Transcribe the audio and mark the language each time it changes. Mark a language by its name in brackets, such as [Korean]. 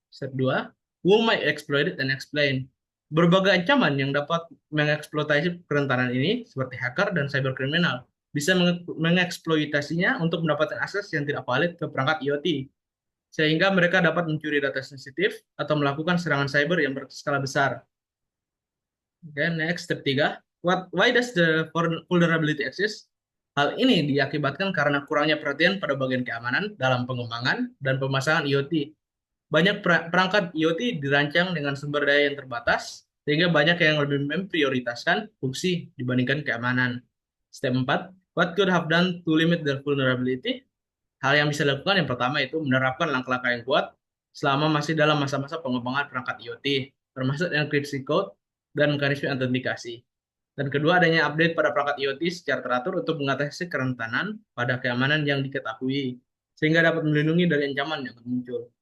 [English] Step 2, who might exploit it and explain. [Indonesian] Berbagai ancaman yang dapat mengeksploitasi kerentanan ini seperti hacker dan cyberkriminal bisa mengeksploitasinya untuk mendapatkan akses yang tidak valid ke perangkat IoT sehingga mereka dapat mencuri data sensitif atau melakukan serangan cyber yang berskala besar. [English] Oke, next step 3. Why does the vulnerability exist? [Indonesian] Hal ini diakibatkan karena kurangnya perhatian pada bagian keamanan dalam pengembangan dan pemasangan IoT. Banyak perangkat IoT dirancang dengan sumber daya yang terbatas, sehingga banyak yang lebih memprioritaskan fungsi dibandingkan keamanan. [English] Step 4. What could have done to limit the vulnerability? [Indonesian] Hal yang bisa dilakukan yang pertama itu menerapkan langkah-langkah yang kuat selama masih dalam masa-masa pengembangan perangkat IoT, termasuk enkripsi code dan mekanisme autentikasi. Dan kedua, adanya update pada perangkat IoT secara teratur untuk mengatasi kerentanan pada keamanan yang diketahui, sehingga dapat melindungi dari ancaman yang muncul.